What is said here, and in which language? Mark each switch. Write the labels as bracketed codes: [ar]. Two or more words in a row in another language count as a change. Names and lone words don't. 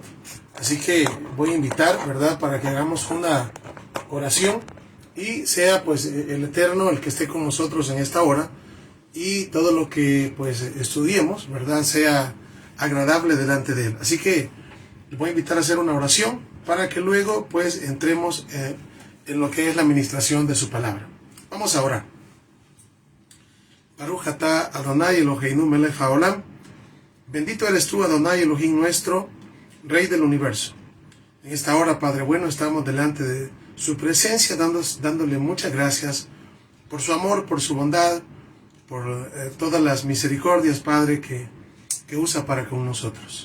[es] Así que voy a invitar, ¿verdad?, para que hagamos una oración y sea pues el Eterno el que esté con nosotros en esta hora y todo lo que pues estudiemos, ¿verdad?, sea agradable delante de Él. Así que les voy a invitar a hacer una oración para que luego pues entremos en lo que es la administración de su palabra. Vamos a orar. [he] ברוך אתה אדוני אלוהינו מלך העולם. [es] Bendito eres tú, Adonai Elohim nuestro, Rey del universo. En esta hora, Padre bueno, estamos delante de su presencia, dándole muchas gracias por su amor, por su bondad, por todas las misericordias, Padre, que usa para con nosotros.